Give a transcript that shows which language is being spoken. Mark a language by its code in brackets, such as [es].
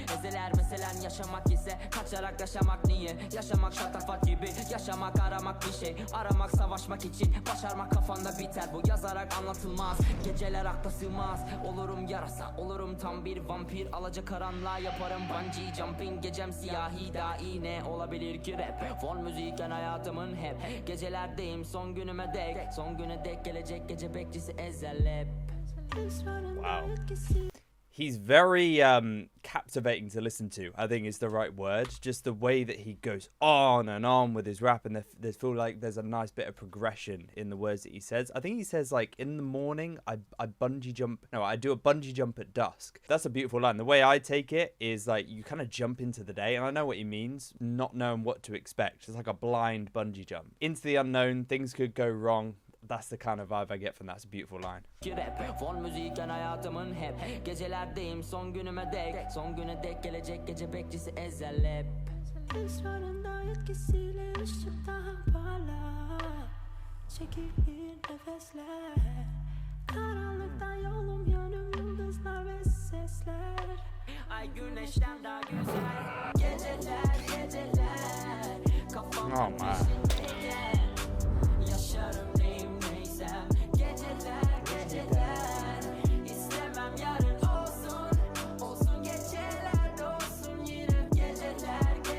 [tr] ezeler meselen yaşamak ise kaçarak yaşamak niye yaşamak şatafat gibi yaşamak aramak bir şey aramak savaşmak için başarmak kafanda biter bu yazarak anlatılmaz geceler akla sığmaz olurum yarasa olurum tam bir vampir alacakaranlığa yaparım bungee jumping gecem siyahi dahi ne olabilir ki rap fon müzikken hayatımın hep gecelerdeyim son günüme dek gelecek gece bekçisi Ezhel. [en] Wow. He's very captivating to listen to, I think is the right word. Just the way that he goes on and on with his rap, and there feel like there's a nice bit of progression in the words that he says. I think he says, like, in the morning, I do a bungee jump at dusk. That's a beautiful line. The way I take it is, like, you kind of jump into the day, and I know what he means, not knowing what to expect. It's like a blind bungee jump. Into the unknown, things could go wrong. That's the kind of vibe I get from that. It's a beautiful line. [tr] Fon müzikken hayatımın hep gecelerdeyim son günüme dek gelecek gece bekçisi Ezhel. Esrarında etkisiyle ışık daha parlak çekilir nefesler karanlıkta yolum yönüm yıldızlar ve sesler ay güneşten daha güzel geceler kafam peşindeyken yaşarım neyim neysem geceler istemem yarın olsun geceler olsun yine geceler